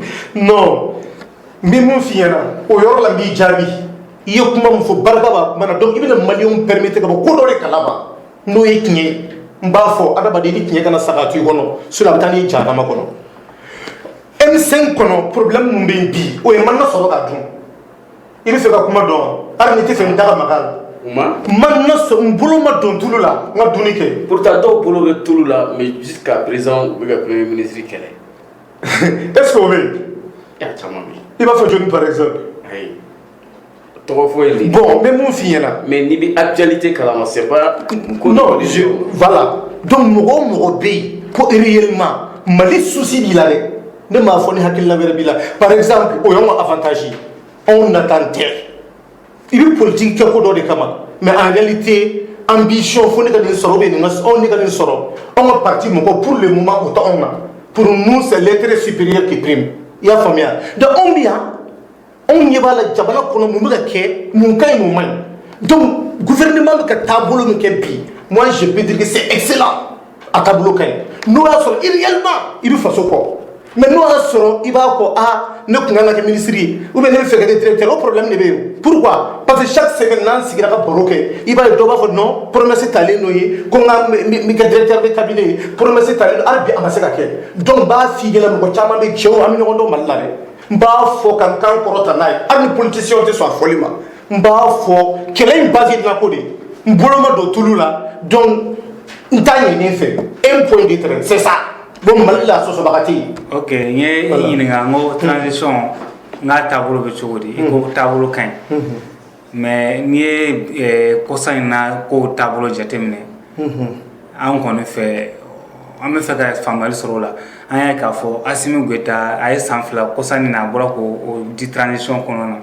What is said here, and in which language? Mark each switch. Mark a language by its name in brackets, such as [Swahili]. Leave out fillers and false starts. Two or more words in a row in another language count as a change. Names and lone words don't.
[Bambara] non, n bɛ mun f'i ɲɛna o yɔrɔ la n b'i jaabi i ye kuma min fɔ barika b'a kuma na donc i bɛna maliyɛnw permettre ka bɔ ko dɔ de kalama n'o ye tiɲɛ ye n b'a fɔ adamaden ni tiɲɛ kana saga to i kɔnɔ sinon a bɛ taa n'i ye jahanama kɔnɔ. M5 kɔnɔ problème min bɛ yen bi o ye mana sɔrɔ ka dun. I bɛ fɛ ka kuma dɔn hali ni tɛ fɛ n da ka maga la. Mana sɔrɔ n bolo ma don tulu la n ka dunni kɛ. Pourtant dɔw bolo bɛ tulu la mais [French] jusqu'à présent [Bambara] u bɛ ka [French] premier ministre [Bambara] kɛlɛ. [French] Est-ce que [Bambara] o bɛ yen? A caman bɛ yen. I b'a fɔ joli [French] par exemple? [Bambara] Ayi tɔgɔ fɔ yen. Bon n bɛ mun f'i ɲɛna. mais n'i bɛ actualité kalama [French] c'est pas. non voilà donc [Bambara] mɔgɔ o mɔgɔ bɛ yen ko réellement Mali souci b'i la dɛ ne m'a fɔ ni hakilina wɛrɛ b'i la [French] par exemple [Bambara] o y'anw ka avantage ye anw natan tɛ i bɛ politique kɛ ko dɔ de kama [French] mais en réalité ambition [Bambara] fo ne ka nin sɔrɔ [French] ou bien [Bambara] anw ne ka nin sɔrɔ anw ka parti mɔgɔ pour [French] le moment [Bambara] o tɛ anw na [French] pour nous c'est l'intérêt supérieur qui prime [Bambara] i y'a faamuya donc anw bɛ yan anw ɲɛ b'a la jamana kɔnɔ mun bɛ ka kɛ mun ka ɲi mun man ɲi [French] donc gouvernement [Bambara] bɛ ka taabolo min kɛ bi [French] moi je peux dire que c'est excellent [Bambara] a taabolo ka ɲi n'o y'a sɔrɔ réellement i bɛ faso kɔ mais n'o y'a sɔrɔ i b'a fɔ ne tun kan ka kɛ ministre ye [French] ou bien [Bambara] ne bɛ fɛ ka kɛ directeur o problème de bɛ yen [French] pourquoi parce que chaque semaine [Bambara] n'an sigira ka baro kɛ i b'a ye dɔw b'a fɔ [French] non promesse [Bambara] talen n'o ye ko n ka n kɛ [French] directeur de cabinet [Bambara] ye promesse talen hali bi a ma se ka kɛ donc n b'a f'i ɲɛna mɔgɔ caman bɛ cɛw an bɛ ɲɔgɔn dɔn Mali la dɛ n b'a fɔ ka n kan kɔrɔta n'a ye hali ni politicien tɛ sɔn a fɔli ma n b'a fɔ kɛlɛ in base ye dilanko de ye n bolo ma don tulu la donc n t'a ɲinini fɛ [French] un point de trait c'est ça. [Bambara] Bon, Mali la sɔsɔbaga tɛ yen. ok n ye i ɲininka n ko transition n k'a taabolo bɛ cogo di i ko taabolo ka ɲi mais n'i ye kɔsa in na kow taabolo jateminɛ an kɔni fɛ an bɛ fɛ ka faamuyali sɔrɔ o la an y'a ye k'a fɔ Asimi Goyita a ye san 2 kɔsa in na a bɔra k'o di transition kɔnɔ